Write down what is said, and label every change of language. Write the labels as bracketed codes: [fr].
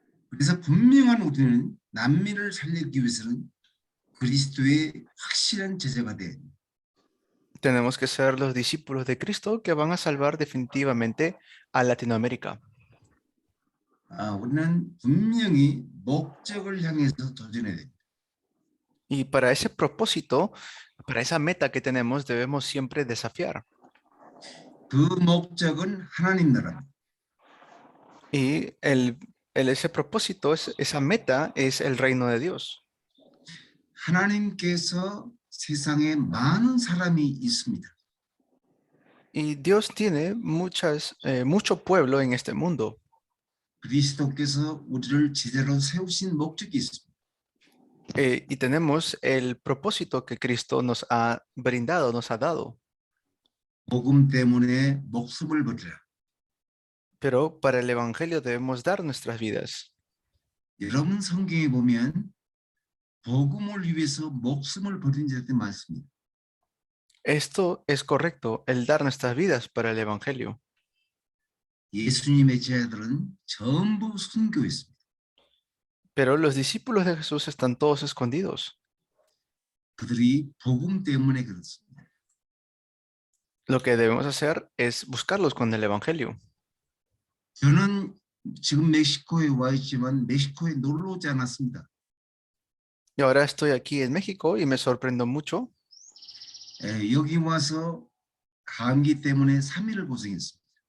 [ko] 그래서 분명한 우리는 남미를 살리기 위해서는 그리스도의 확실한 제자가 돼야 됩니다. [es] Tenemos que ser los discípulos de Cristo que van a salvar definitivamente a Latinoamérica. [ko] 우리는 분명히 목적을 향해서 도전해야 됩니다. [es] Y para ese propósito, para esa meta que tenemos, debemos siempre desafiar. [ko] 그 목적은 하나님 나라입니다. [es] Y ese propósito, esa meta es el reino de Dios. [ko] 하나님께서 세상에 많은 사람이 있습니다. [es] Y Dios tiene mucho pueblo en este mundo. [ko] 그리스도께서 우리를 제자로 세우신 목적이 있습니다. [es] Y tenemos el propósito que Cristo nos ha brindado, nos ha dado. [ko] 복음 때문에 목숨을 버리라. [es] Pero para el evangelio debemos dar nuestras vidas. [ko] 여러분 성경에 보면 복음을 위해서 목숨을 버린 자들이 많습니다. [es] Esto es correcto, el dar nuestras vidas para el evangelio. [ko] 예수님의 제자들은 전부 순교했습니다. [es] Pero los discípulos de Jesús están todos escondidos. [ko] 그들이 복음 때문에 그렇습니다. [es] Lo que debemos hacer es buscarlos con el evangelio. [ko] 저는 지금 멕시코에 와 있지만 멕시코에 놀러 오지 않았습니다. [es] Y ahora estoy aquí en México y me sorprendo mucho. [ko] 여기 와서 감기 때문에 3일을 고생했습니다.